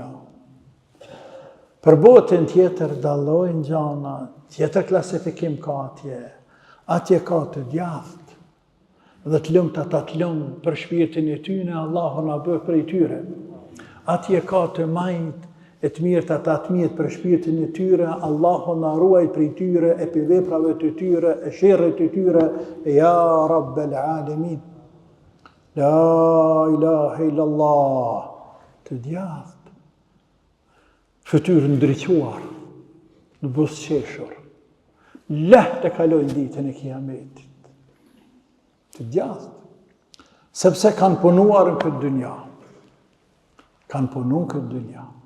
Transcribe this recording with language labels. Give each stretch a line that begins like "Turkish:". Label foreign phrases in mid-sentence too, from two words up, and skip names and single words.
Albanian: Për botën tjetër dallojnë gjana, tjetër klasifikim ka atje ka të djathtë, dhe të lumt ata të lumt për shpirtin e tyre, Allahu na bëj prej tyre. Atje ka të majt, e të mirët ata të mirët për shpirtin e tyre, Allahu na ruaj prej tyre, e për veprave të tyre, e sherrit të tyre,
Arabic: يا رب العالمين. لا إله إلا الله,
Albanian: të djathtë, fytyrë ndriquar, në busqeshur, lehtë e kalojnë ditën e kiametit, të djathtë, sepse kanë punuar në këtë dynja, kanë punu në këtë dynja,